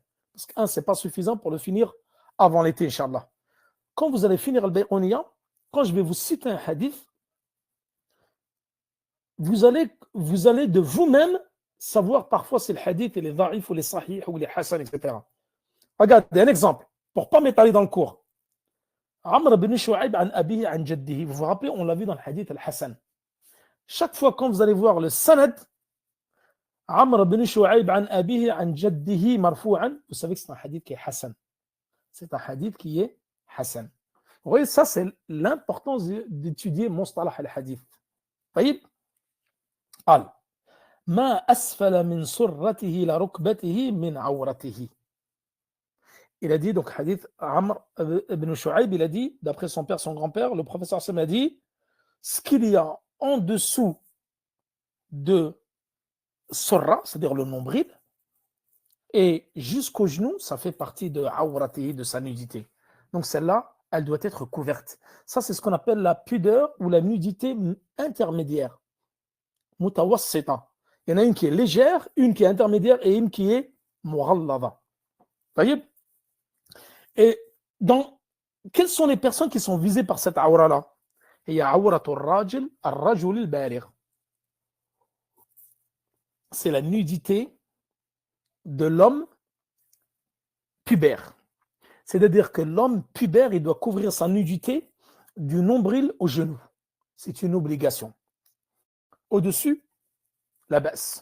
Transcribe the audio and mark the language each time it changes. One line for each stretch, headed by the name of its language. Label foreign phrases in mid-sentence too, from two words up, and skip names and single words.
French: Parce qu'un, ce n'est pas suffisant pour le finir avant l'été, Inch'Allah. Quand vous allez finir le bayqouniya, quand je vais vous citer un hadith, vous allez de vous-même savoir parfois si le hadith il est da'if ou il est sahih ou il est hasan, etc. Regardez un exemple, pour ne pas m'étaler dans le cours.
Arabic: عمرو بن شعيب عن أبيه عن جده.
French: Vous vous rappelez, on l'a vu dans le
Arabic: الحديث الحسن.
French: Chaque fois quand vous allez voir le sanad,
Arabic: عمرو بن شعيب عن أبيه عن جده مرفوعا,
French: vous savez que c'est un hadith qui est hasan. C'est un hadith qui est hasan. Vous voyez, ça c'est l'importance d'étudier
Arabic: مصطلح الحديث. طيب. قال ما أسفل من سرته لركبته من عورته.
French: Il a dit, donc hadith Amr ibn Shu'aib, il a dit, d'après son père, son grand-père, le professeur Sam a dit, ce qu'il y a en dessous de surra, c'est-à-dire le nombril, et jusqu'au genou, ça fait partie de awratihi, de sa nudité. Donc celle-là, elle doit être couverte. Ça, c'est ce qu'on appelle la pudeur ou la nudité intermédiaire. Mutawassita. Il y en a une qui est légère, une qui est intermédiaire et une qui est mughallada. Voyez? Et quelles sont les personnes qui sont visées par cette awra-là? Il y a
Arabic: عورة الرجل، الرجل البالغ.
French: C'est la nudité de l'homme pubère. C'est-à-dire que l'homme pubère, il doit couvrir sa nudité du nombril au genou. C'est une obligation. Au-dessus, la baisse.